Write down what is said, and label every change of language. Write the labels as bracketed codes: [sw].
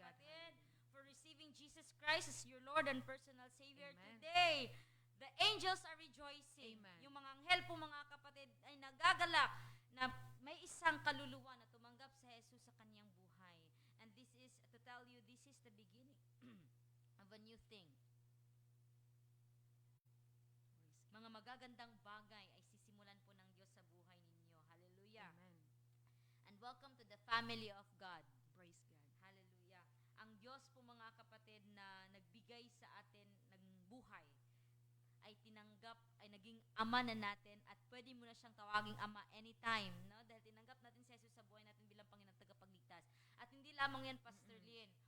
[en] kapatid, for receiving Jesus Christ as your Lord and personal Savior Amen. today. The angels are rejoicing. Amen. [tl] Yung mga anghel po, mga kapatid, ay nagagalak na may isang kaluluwa na tumanggap sa Jesus sa kanyang buhay. [en] And this is, to tell you, this is the beginning of a new thing. [tl] Mga magagandang bagay ay sisimulan po ng Diyos sa buhay ninyo. [en] Hallelujah. Amen. And welcome to the family of God. Praise God. Hallelujah. [tl] Ang Diyos po, mga kapatid, na nagbigay sa atin ng buhay, ay tinanggap, ay naging ama na natin, at pwede mo na siyang tawaging ama anytime, no? Dahil tinanggap natin si Jesus sa buhay natin bilang Panginoon at tagapagligtas. At hindi lamang yan, Pastor Lynn.